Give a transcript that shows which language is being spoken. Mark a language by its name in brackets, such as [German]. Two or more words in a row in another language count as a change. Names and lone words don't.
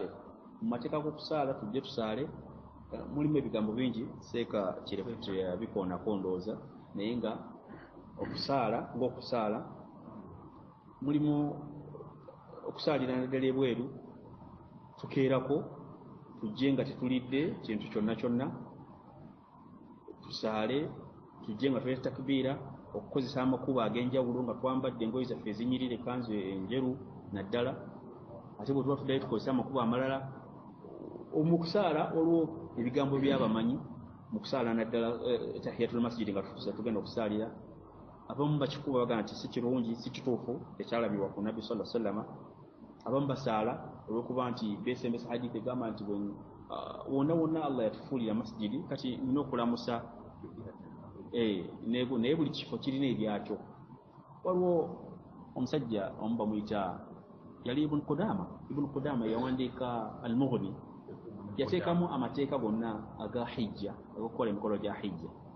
[Ganda] Mu mateeka g'okusaala tujje tusaale mulimu ebigambo bingi seeka kireke tebikoonako ndowooza, naye nga okusaala ng'okusaala mulimu okusaalira naddala ebweru, tukeerako tujje nga tetulidde kintu kyonna kyonna, tusaale tujje nga tuleta takbiira, okukozesa amakubo ag'enjawulo nga twambadde engoye zaffe ezinyirira, ekanzu enjeru naddala. Ate bwe tuba tuddayo tukozesa amakubo amalala. Omukusaala olwo ebigambo by'abamanyi mu kusaala naddala [Arabic] تحية المسجد [Ganda] nga tugenda okusaalira, abamu bakikuba bagamba nti si kirungi, si kituufu, ekyalabibwa ku Nabbi [Arabic] صلى الله عليه وسلم. [Ganda] Abamu basaala olw'okuba nti beesembesa hadith egamba nti wonna wonna Allah yatufuulira masjidi, kati nina okulamusa naye buli kifo kirina ebyakyo. Waliwo omusajja omu bamuyita yali Ibn Qudama yawandiika Al-Mughni, yateekamu amateeka gonna aga hijja, ag'okukola emikolo gya hijja.